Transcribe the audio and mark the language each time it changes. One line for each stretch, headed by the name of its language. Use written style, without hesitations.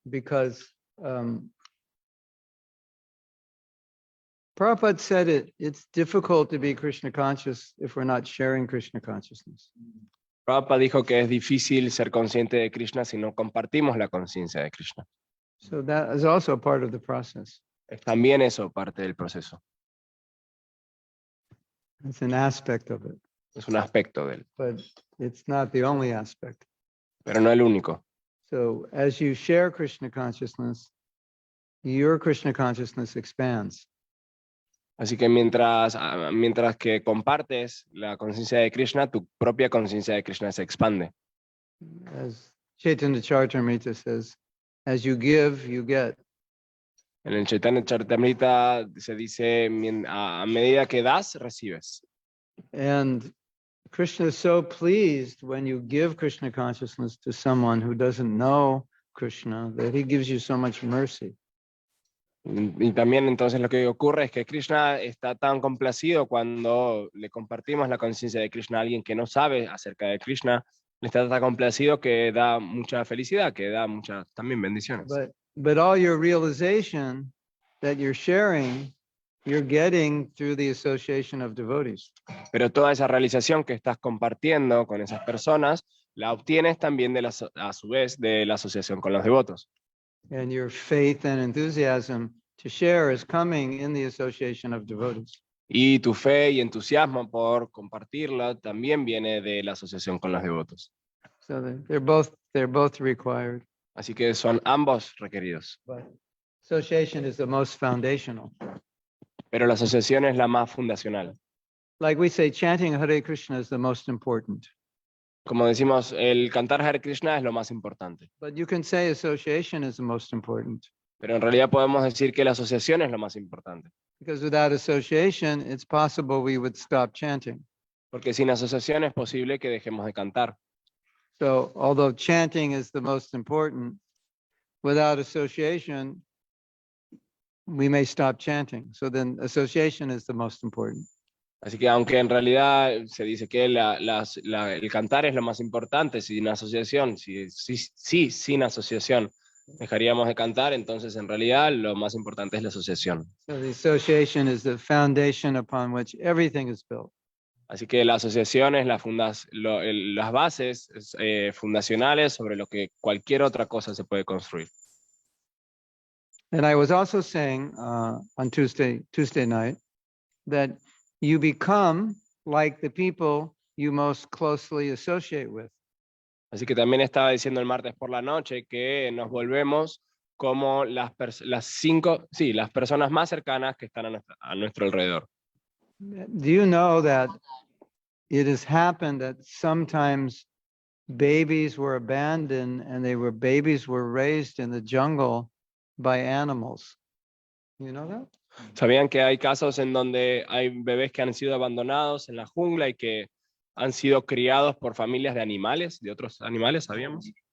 English: Because Prabhupada said it's difficult to be Krishna conscious if we're not sharing Krishna consciousness.
Spanish: Prabhupada dijo que es difícil ser consciente de Krishna si no compartimos la conciencia de Krishna.
English: So that is also part of the process.
Spanish: Es también eso parte del proceso.
English: It's an aspect of it,
Spanish: Es un aspecto de él,
English: but it's not the only aspect.
Spanish: pero no el único.
English: So as you share Krishna consciousness, your Krishna consciousness expands.
Spanish: Así que mientras que compartes la conciencia de Krishna, tu propia conciencia de Krishna se expande.
English: As Chaitanya Charitamrita says, as you give, you get.
Spanish: En el Chaitanya Charitamrita se dice, a medida que das, recibes.
English: And Krishna is so pleased when you give Krishna consciousness to someone who doesn't know Krishna that he gives you so much mercy.
Spanish: Y también entonces lo que ocurre es que Krishna está tan complacido cuando le compartimos la conciencia de Krishna a alguien que no sabe acerca de Krishna, le está tan complacido que da mucha felicidad, que da muchas también bendiciones.
English: But all your realization that you're sharing, you're getting through the association of devotees.
Spanish: Pero toda esa realización que estás compartiendo con esas personas, la obtienes también a su vez de la asociación con los devotos.
English: And your faith and enthusiasm to share is coming in the association of devotees.
Spanish: Y tu fe y entusiasmo por compartirla también viene de la asociación con los devotos.
English: So they're both required.
Spanish: Así que son ambos requeridos.
English: But association is the most foundational.
Spanish: Pero la asociación es la más fundacional.
English: Like we say, chanting Hare Krishna is the most important.
Spanish: Como decimos, el cantar Hare Krishna es lo más importante.
English: But you can say association is the most important.
Spanish: Pero en realidad podemos decir que la asociación es lo más importante.
English: Because without association, it's possible we would stop chanting.
Spanish: Porque sin asociación es posible que dejemos de cantar.
English: So although chanting is the most important, without association, we may stop chanting. So then association is the most important.
Spanish: Así que aunque en realidad se dice que el cantar es lo más importante, sin asociación, sin asociación dejaríamos de cantar, entonces en realidad lo más importante es la asociación.
English: So the association is the foundation upon which everything is built.
Spanish: Así que la asociación es las bases fundacionales sobre lo que cualquier otra cosa se puede construir.
English: And I was also saying on Tuesday night that you become like the people you most closely associate with.
Spanish: Así que también estaba diciendo el martes por la noche que nos volvemos como las personas más cercanas que están a nuestro alrededor.
English: Do you know that it has happened that sometimes babies were abandoned and babies were raised in the jungle by animals? You know that?
Spanish: ¿Sabían que hay casos en donde hay bebés que han sido abandonados en la jungla y que han sido criados por familias de animales, de otros animales, sabíamos?